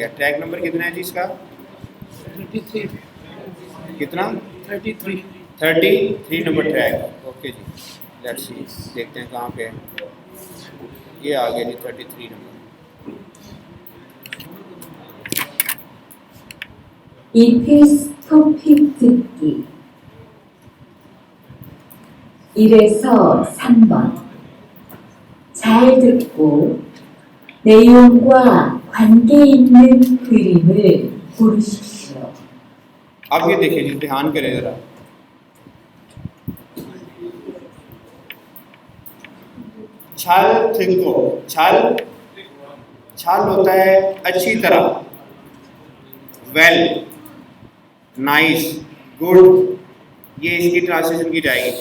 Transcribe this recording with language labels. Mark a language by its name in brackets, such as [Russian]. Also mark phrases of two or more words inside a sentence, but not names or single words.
[English] track number [Urdu] کتنا ہے جی اس کا? 33 कितना? 33 [English] 33 number track. [Urdu] اوکے جی, [English] let's see, [Urdu] دیکھتے ہیں کہاں پہ ہے. یہ آ گیا جی 33 نمبر. [Korean] EPS 토픽 듣기 1에서 3번 잘 듣고 내용과 관계 있는 그림을 고르십시오. [Urdu] اب یہ دیکھیے جی، دھیان کریں ذرا. [Korean] 잘 듣고, [Urdu] چھال ہوتا ہے اچھی طرح, [English] well, nice, good, [Urdu] یہ اس کی ٹرانسلیشن کی جائے گی.